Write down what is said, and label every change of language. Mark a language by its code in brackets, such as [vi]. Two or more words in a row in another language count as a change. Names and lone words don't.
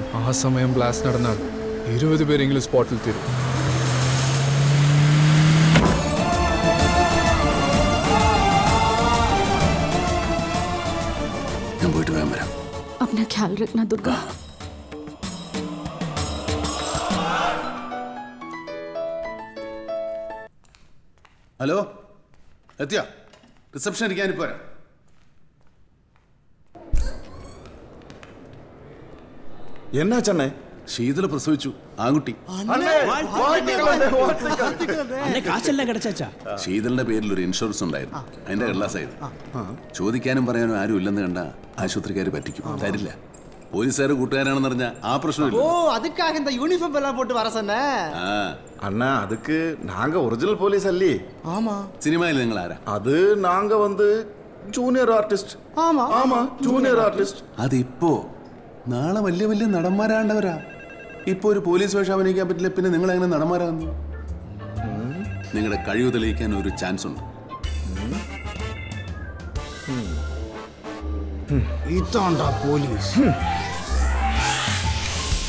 [ml] ആ സമയം ബ്ലാസ്റ്റ് നടന്നാൽ 20 പേരെങ്കിലും സ്പോട്ടിൽ തീരും. ഞാൻ പോയിട്ട് വേഗം വരാം. [hi] अपना ख्याल रखना दुर्गा. [ml] ഹലോ, എത്തിയോ? റിസപ്ഷൻ ഇരിക്കാനിപ്പോ വരാം. എന്നാ ചെന്നൈ? ശീതള പ്രസവിച്ചു, ആൺകുട്ടി. ശീതളിന്റെ പേരിൽ ഒരു ഇൻഷുറൻസ് ഉണ്ടായിരുന്നു, അതിന്റെ കടലാസായത്. ചോദിക്കാനും പറയാനും ആരും ഇല്ലെന്ന് കണ്ട ആശുപത്രിക്കാർ പറ്റിക്കും, തരില്ല. പോലീസുകാർ കൂട്ടുകാരാണെന്ന് പറഞ്ഞാൽ ആ പ്രശ്നമില്ല. [ta] அண்ணா அதுக்கு நாங்க [en] original police [ta] அல்லி. ஆமா. சினிமாவில் [ml] നിങ്ങൾ ആരാ? [ta] அது நாங்க வந்து [en] junior artist. [ta] ஆமா ஆமா, [en] junior artist. [ml] അത് ഇപ്പോ, നാളെ വലിയ വലിയ നടന്മാരാണ്ടവരാ. ഇപ്പൊ ഒരു പോലീസ് വേഷം അഭിനയിക്കാൻ പറ്റില്ല, പിന്നെ നിങ്ങൾ എങ്ങനെ നടന്മാരാകുന്നു? നിങ്ങളുടെ കഴിവ് തെളിയിക്കാൻ ഒരു ചാൻസ് ഉണ്ട്. ഇതാണ്ടാ പോലീസ്.